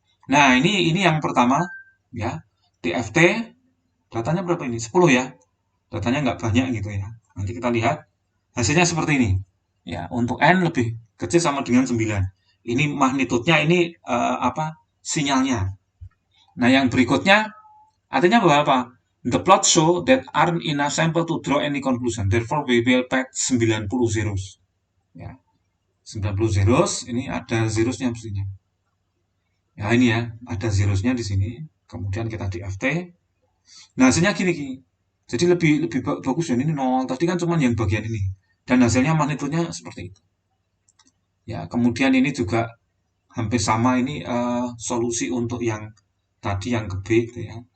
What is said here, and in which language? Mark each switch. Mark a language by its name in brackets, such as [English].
[Indonesian] Nah, ini yang pertama ya. DFT datanya berapa ini? 10 ya. Datanya nggak banyak gitu ya. Nanti kita lihat hasilnya seperti ini. Ya, untuk N lebih kecil sama dengan 9. Ini magnitudenya, ini sinyalnya. Nah, yang berikutnya artinya bahwa apa? [English] The plot show that aren't enough sample to draw any conclusion. Therefore, we will pack 90 zeros. [Indonesian] Ya. 90 zeros, ini ada zerosnya mestinya. Ya, ini ya, ada zerosnya di sini. Kemudian kita di FT. Nah, hasilnya gini. Jadi lebih bagus ya, ini 0. Tadi kan cuma yang bagian ini. Dan hasilnya magnitudenya seperti itu. Ya, kemudian ini juga hampir sama, ini solusi untuk yang tadi yang ke B gitu ya.